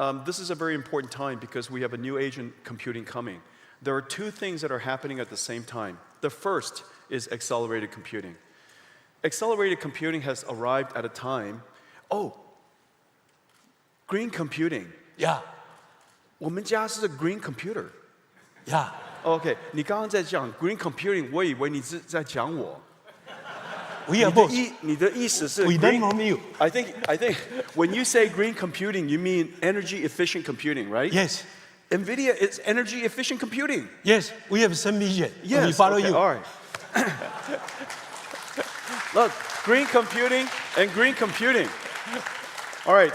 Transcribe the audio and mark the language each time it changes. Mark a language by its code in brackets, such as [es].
[en] This is a very important time because we have a new age in computing coming. There are two things that are happening at the same time. The first is accelerated computing. Accelerated computing has arrived at a time. Oh, green computing. Yeah, [zh] 我们家是 green computer. [en] yeah. [zh] OK， 你刚刚在讲 green computing， 我以为你是在讲我。 [en] We are both. [zh] 你的意思是 [en] We green, learn from you. I think when you say green computing, you mean energy efficient computing, right? Yes, NVIDIA is energy efficient computing. yes. We have some vision. Yes. We follow okay, you. All right. Look, green computing and green computing. All right.